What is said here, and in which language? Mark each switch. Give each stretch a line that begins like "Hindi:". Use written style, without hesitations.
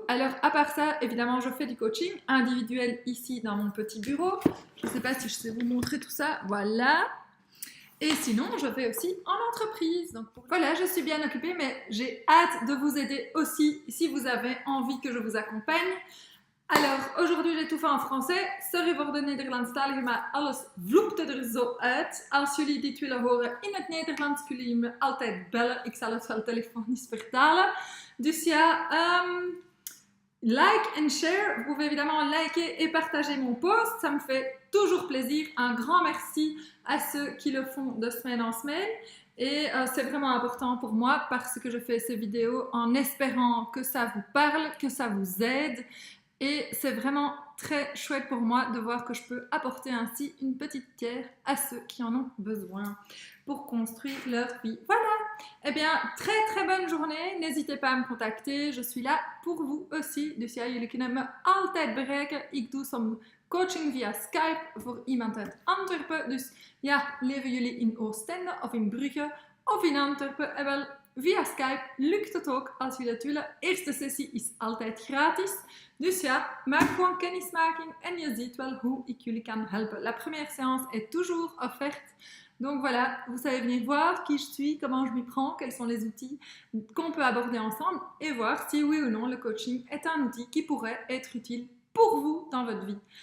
French: Alors, à part ça, évidemment, je fais du coaching individuel ici dans mon petit bureau. Je ne sais pas si je sais vous montrer tout ça. Voilà. Et sinon, je fais aussi en entreprise. Donc voilà, je suis bien occupée, mais j'ai hâte de vous aider aussi si vous avez envie que je vous accompagne. Alors, aujourd'hui j'ai tout fait en français.
Dutch: Sorry voor de Nederlandstalige, maar alles vloepte er zo uit. Als jullie dit willen horen in het Nederlands, kunnen jullie me altijd bellen. Ik zal het wel telefonisch vertalen. Dus ja,
English: like and share.
French: Vous pouvez évidemment liker et partager mon post. Ça me fait toujours plaisir. Un grand merci à ceux qui le font de semaine en semaine. Et c'est vraiment important pour moi parce que je fais ces vidéos en espérant que ça vous parle, que ça vous aide. Et c'est vraiment très chouette pour moi de voir que je peux apporter ainsi une petite pierre à ceux qui en ont besoin pour construire leur vie. Voilà! Eh bien, très très bonne journée. N'hésitez pas à me contacter. Je suis là pour vous aussi.
Dutch: Dus ja, jullie kunnen me altijd bereiken. Ik doe soms coaching via Skype voor iemand uit Antwerpen. Dus ja, leven jullie in Oostende of in Brugge of in Antwerpen? En wel, via Skype lukt het ook als jullie het willen. Eerste sessie is altijd gratis. Dus ja, maak gewoon kennismaking en je ziet wel hoe ik jullie kan helpen.
French: La première séance est toujours offerte. Donc voilà, vous savez venir voir qui je suis, comment je m'y prends, quels sont les outils qu'on peut aborder ensemble et voir si oui ou non le coaching est un outil qui pourrait être utile pour vous dans votre vie.